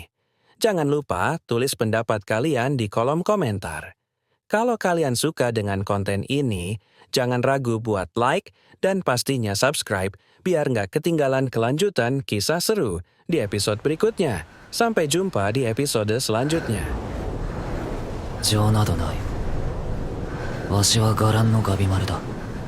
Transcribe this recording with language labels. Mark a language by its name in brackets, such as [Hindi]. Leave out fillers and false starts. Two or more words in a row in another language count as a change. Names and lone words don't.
[Indonesian] Jangan lupa tulis pendapat kalian di kolom komentar. Kalau kalian suka dengan konten ini, jangan ragu buat like dan pastinya subscribe biar nggak ketinggalan kelanjutan kisah seru di episode berikutnya. Sampai jumpa di episode selanjutnya. [Japanese] 情などない。わしは伽藍のガビマルだ。